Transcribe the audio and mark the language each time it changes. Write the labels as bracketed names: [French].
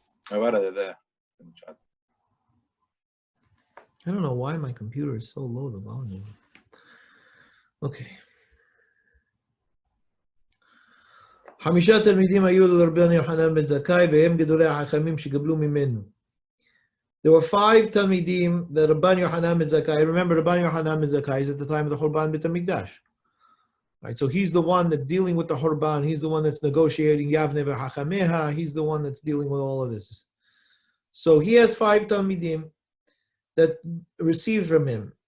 [English] I there. I don't know why my computer is so low, the volume. Okay. [Hebrew] חמישה תלמידים היו לרבן יוחנן בן זכאי והם גדולי החכמים שגבלו ממנו. [English] There were 5 talmidim that Rabban Yohanan ben Zakkai. Remember, Rabban Yohanan ben Zakkai is at the time of the Churban Bet Midrash. Right, so he's the one that's dealing with the Churban. He's the one that's negotiating Yavne v'Hachameha. He's the one that's dealing with all of this. So he has 5 talmidim that received from him.